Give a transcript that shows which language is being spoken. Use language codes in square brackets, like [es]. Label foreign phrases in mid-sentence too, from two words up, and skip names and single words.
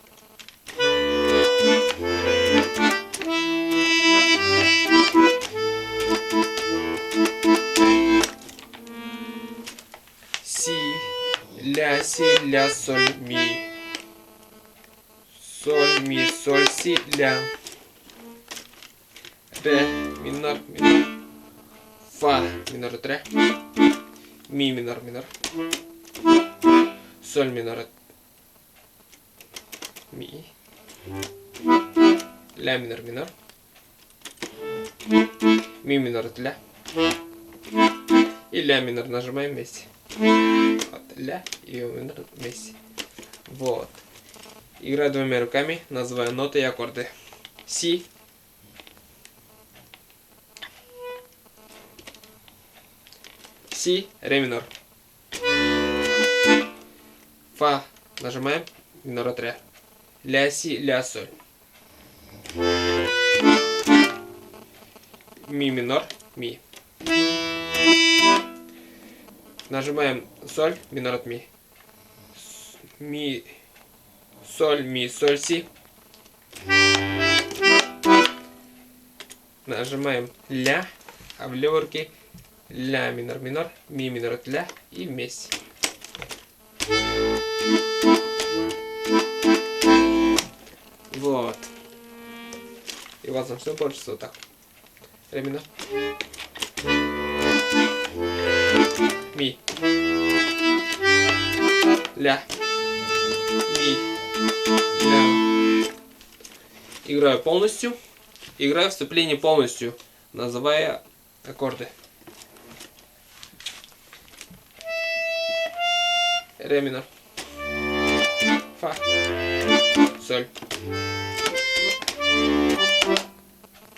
[ru] Си, ля, соль, ми. Соль, ми, соль, си, ля. Ре, минор, минор. Фа, минор, ре. Ми, минор, минор. Соль, минор, ми. Ля, минор, минор. Ми, минор, ля. И ля минор нажимаем вместе. Вот, ля и минор вместе. Вот. Играю двумя руками, называю ноты и аккорды. Си. Си, ре минор. Фа нажимаем, минор от ре. Ля, си, ля, соль. Ми минор, ми. Нажимаем соль, минор от ми. Ми, соль, си. Нажимаем ля, а в левой руке ля, минор, минор, ми, минор от ля и вместе. Вот. И у вас должно получится вот так. Ре минор. Ми. Ля. Ми. Ля. Играю полностью. Играю вступление полностью, называя аккорды. Ре минор. Фа. Соль.